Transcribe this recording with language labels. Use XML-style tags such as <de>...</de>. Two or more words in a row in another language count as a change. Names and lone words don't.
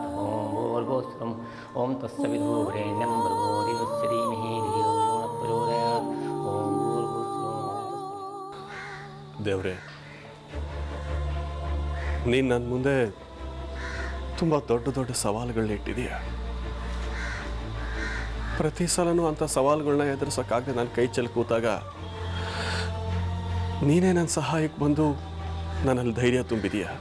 <sa>ओम भूर्भुवस्सुः ओम तत्सवितुर्वरेण्यं भर्गो देवस्य धीमहि धियो यो न प्रचोदयात्। ओम भूर्भुवस्सुः।</sa> <kn>ದೇವ್ರೆ, ನೀನು ನನ್ನ ಮುಂದೆ ತುಂಬ ದೊಡ್ಡ ದೊಡ್ಡ ಸವಾಲುಗಳನ್ನ ಇಟ್ಟಿದೀಯ. ಪ್ರತಿ ಸಲನೂ ಅಂಥ ಸವಾಲುಗಳನ್ನ ಎದುರಿಸೋಕ್ಕಾಗದೆ ನಾನು ಕೈ ಚೆಲ್ಲಿ ಕೂತಾಗ ನೀನೇ ನನ್ನ ಸಹಾಯಕ್ಕೆ ಬಂದು ನನ್ನಲ್ಲಿ ಧೈರ್ಯ ತುಂಬಿದೀಯ.</kn>